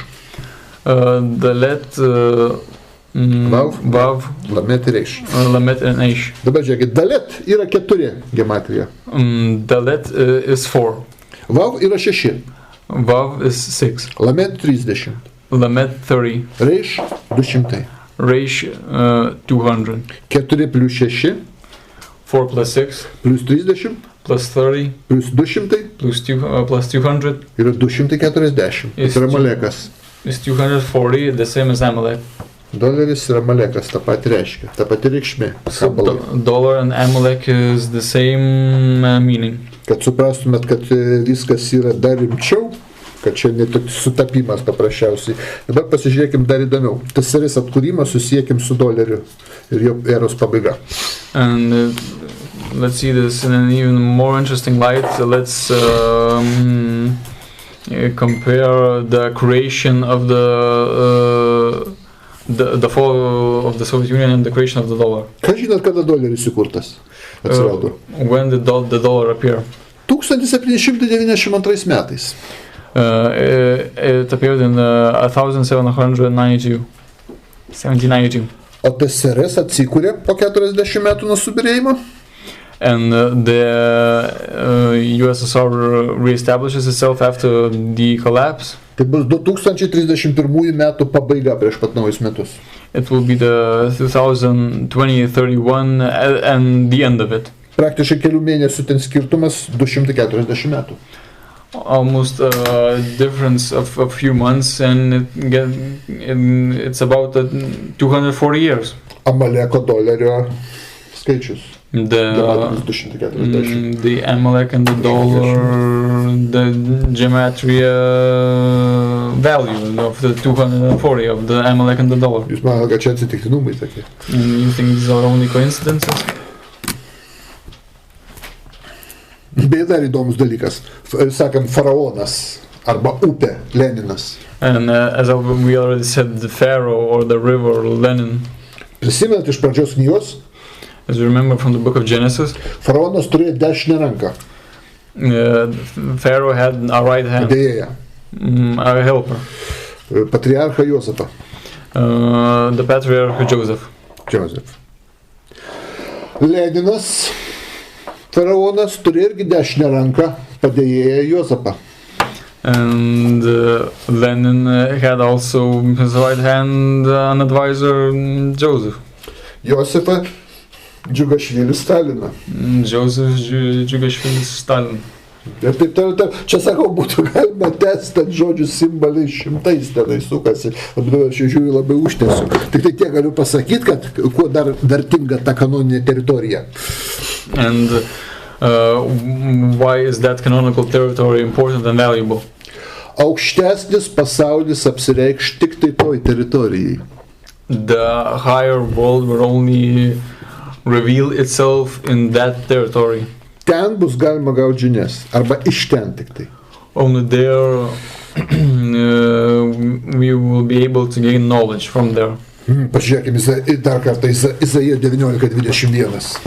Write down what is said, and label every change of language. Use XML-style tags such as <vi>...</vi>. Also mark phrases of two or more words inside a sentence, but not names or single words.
<lt>Dalet, vav, lamet ir reiš.</lt> <en>Lamet and eish.</en> <lt>Dabar žiūrėkit, dalet yra 4 gematrija.</lt> <en>Dalet is 4.</en> <lt>Vav yra 6.</lt> <en>Vav is 6.</en> <lt>Lamet 30.</lt> <en>Lamet 30.</en> <lt>Reiš 200.</lt> <en>Reish 200.</en> <lt>4 plus 6.</lt> <en>4 plus 6.</en> <lt>Plus 30.</lt> <en>Plus 30.</en> <lt>Plus 200.</lt> <en>Plus 200.</en> <lt>Yra 240. Tai yra Amalekas.</lt> <en>Is 240, the same as Amalek.</en> <lt>Doleris ir Amalekas, tą patį reiškia, tą patį reikšmė.</lt> <en>So dollar and Amalek is the same meaning.</en> <lt>Kad suprastumėt, kad viskas yra dar rimčiau, kad čia ne toks sutapimas paprasčiausiai. Dabar pasižiūrėkim dar įdomiau. TSRS atkūrimas susiekim su doleriu ir jo eros pabaiga.</lt> <en>And let's see this in an even more interesting light. Let's compare the creation of the fall of the Soviet Union and the creation of the dollar.</en> <lt>Ką žinot, kada doleris įkurtas? Atsirado.</lt> <en>When did the dollar appear?</en> <lt>1792 metais.</lt> <en>It appeared in 1792. 1792.</en> <lt>O TSRS atsikūrė po 40 metų nuo subyrėjimo.</lt> <en>And the USSR reestablishes itself after the collapse.</en> <lt>Tai bus 2031 metų pabaiga prieš pat naujus metus.</lt> <en>It will be the 2020-31 and the end of it.</en> <lt>Praktiškai kelių mėnesių ten skirtumas 240 metų.</lt> <en>Almost a difference of a few months, and it's about 240 years.</en> <lt>Amaleko dolerio skaičius.</lt> <en>The Amalek and the dollar, the gematria value of the 240 of the Amalek and the dollar.</en> <lt>Jūs manote, kad čia atsitiktinumai tokie?</lt> <en>And you think these are only coincidences?</en> <lt>Beje, dar įdomus dalykas. Sakant, faraonas arba upė Leninas.</lt> <en>And as we already said, the Pharaoh or the river Lenin.</en> <lt>Prisimenat iš pradžios knygos?</lt> <en>As you remember from the book of Genesis,</en> <lt>faraonas turėjo dešinę ranką.</lt> <en>Pharaoh had a right hand.</en> <lt>Padėjėją.</lt> <en>A helper.</en> <lt>Patriarchą Jozefą.</lt> <en>The patriarch Joseph.</en> <lt>Leninas, faraonas, turėjo irgi dešinę ranką, padėjėją Jozefą.</lt> <en>And Lenin had also his right hand an advisor, Joseph.</en> <lt>Josefą Džiugašvilis Staliną.</lt> <en>Joseph Džiugašvilis Stalin.</en> <lt>Ir taip toliau. Čia sakau, būtų galima testant žodžių simboliai šimtais tenai sukasi. Aš žiūriu labai užtęsiu. Tik tai tiek galiu pasakyti, kad kuo dar vertinga ta kanoninė teritorija.</lt> <en>And why is that canonical territory important and valuable?</en> <lt>Aukštesnis pasaulis apsireikš tik tai toj teritorijai.</lt> <en>the higher world will only reveal itself in that territory.</en> <lt>Ten bus galima gauti žinias, arba iš ten tik tai.</lt> <en>Only there we will be able to gain knowledge from there.</en> <lt>Pažiūrėkime dar kartą Izaijo 19:21.</lt>